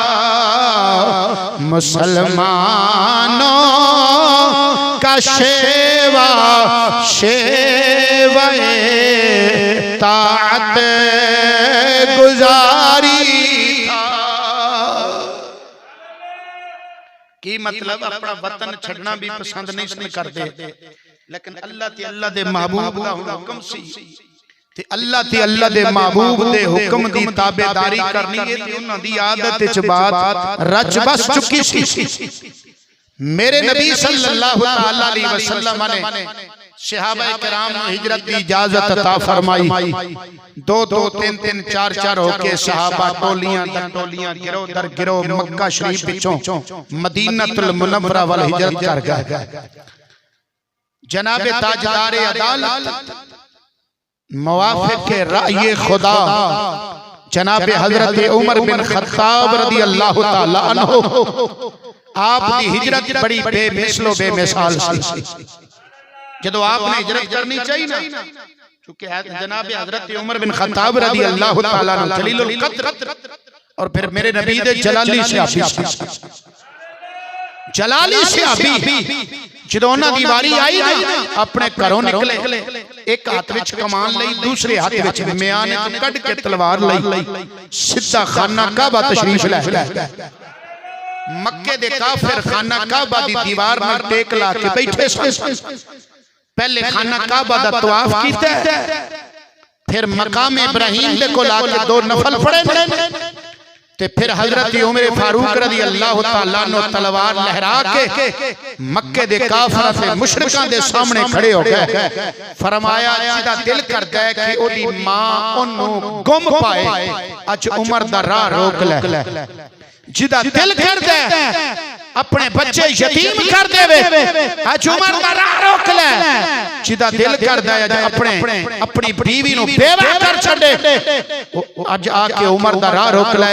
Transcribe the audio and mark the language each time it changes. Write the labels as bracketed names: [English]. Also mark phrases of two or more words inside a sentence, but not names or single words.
[Urdu] مسلمانوں کا شیوہ شیوۂ طاعت گزاری تھا. [Punjabi] کی مطلب اپنا وطن چھڑنا بھی پسند نہیں کرتے، لیکن اللہ تے اللہ دے محبوب دا حکم سی تے اللہ تے اللہ دے محبوب دے حکم دی تابعداری کرنی ہے تے اُنہاں دی عادت چ بات رچ بس چکی سی. [Urdu] میرے نبی [Arabic] صلى الله عليه وسلم [Urdu] نے صحابۂ کرام کو ہجرت کی اجازت عطا فرمائی. [Punjabi] 2-2، 3-3، 4-4 ہو کے صحابہ ٹولیاں در ٹولیاں گروہ در گروہ مکہ شریف وچوں مدینۃ المنورہ ول ہجرت کر گئے. جناب تاجدار عدالت موافق رائے خدا جناب حضرت عمر بن خطاب [Arabic] رضي الله تعالى عنه [Punjabi] آپ دی ہجرت بڑی بے مثلو بے مثال سی. جدوں آپ نے ہجرت کرنی چاہیے نا، کیونکہ جناب حضرت عمر بن خطاب [Arabic] رضي الله تعالى عنه [Punjabi] جلیل القدر اور پھر میرے نبی دے جلالی صحابی جدوں اُنہاں دی واری آئی نا اپنے گھروں نکلے، ایک ہاتھ وچ کمان لئی دوسرے ہاتھ وچ میان کڈھ کے تلوار لئی سیدھا خانہ کعبہ تشریف لے مکے دے کافر خانہ کعبہ دی دیوار نال ٹیک لا کے بیٹھے سن. پہلے خانہ کعبہ دا طواف کیتا، پھر مقام ابراہیم دے کول آ کے 2 نفل پڑھے تے پھر حضرت عمر فاروق [Arabic] رضي الله تعالى عنه [Punjabi] تلوار لہرا کے مکے دے کافراں تے مشرکاں دے سامنے کھڑے ہو گئے. فرمایا جیہدا دل کردا ہے کہ اوہدی ماں اوہنوں گم پائے اج عمر دا راہ روک لے، جیہدا دل کردا ہے اپنے بچے یتیم کر دیوے اج عمر دا راہ روک لے، جیہدا دل کردا ہے اپنی بیوی نوں بیوہ کر چھڈے اج آ کے عمر دا راہ روک لے.